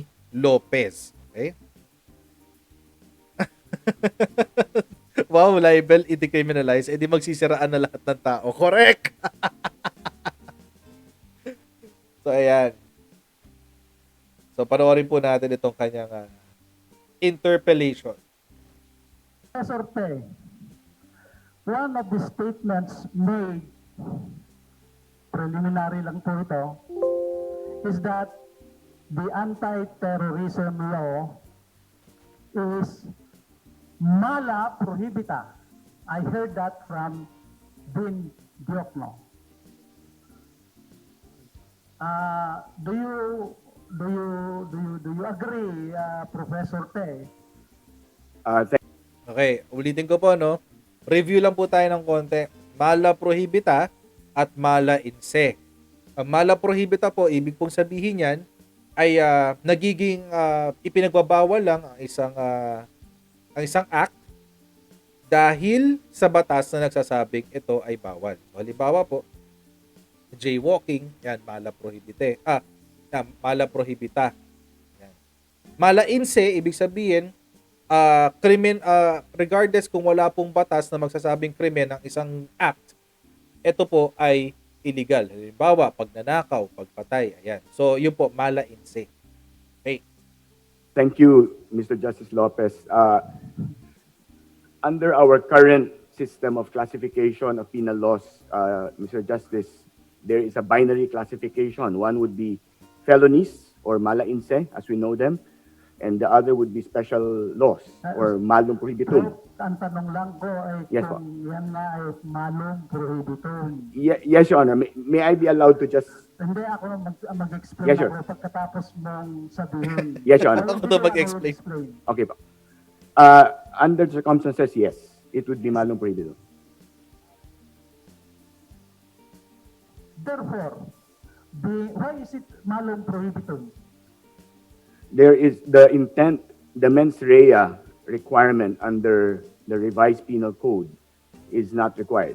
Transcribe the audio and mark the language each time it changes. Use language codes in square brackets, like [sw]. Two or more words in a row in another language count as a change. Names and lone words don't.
[tl] Lopez. Okay? Wow, libel i-decriminalize, edi magsisiraan na lahat ng tao. Correct! So, ayan. So, panoorin po natin itong kanyang interpellation. [en] Professor Pei, one of the statements made, preliminary [tl] lang po ito, [en] is that the anti-terrorism law is [la] mala prohibita. [en] I heard that from Dean Diokno. Do you agree, Professor Te? [tl] Okay, ulitin ko po, no? Review lang po tayo ng konti. [la] Mala prohibita at mala in se. [tl] Ang [la] mala prohibita [tl] po, ibig pong sabihin yan, ay nagiging ipinagbabawal lang ang isang act dahil sa batas na nagsasabing ito ay bawal. So, halimbawa po, jaywalking, yan, [la] mala prohibite. Mala prohibita. Yan. Mala in se, [tl] ibig sabihin, krimen, regardless kung wala pong batas na magsasabing krimen ng isang act, ito po ay illegal. Halimbawa, pagnanakaw, pagpatay, ayan. So, yun po, [la] mala in se. [en] Okay. Thank you, Mr. Justice Lopez. Under our current system of classification of penal laws, Mr. Justice, there is a binary classification. One would be felonies or [la] mala in se, [en] as we know them, and the other would be special laws or [la] malum prohibitum. [tl] Ang tanong lang ko ay Yes, kung yan nga ay [la] malum prohibitum. [en] Yes, Your Honor. May I be allowed to just... [tl] Hindi ako mag-explain [en] Yes, sir. [tl] ako pagkatapos mong sabihin. [en] Yes, Your Honor. [tl] Ako to mag-explain. Okay pa. [en] Under circumstances, yes, it would be [la] malum prohibitum. [en] Therefore, why is it [la] malum prohibitum? [en] There is the intent, the [la] mens rea [en] requirement under the revised penal code is not required.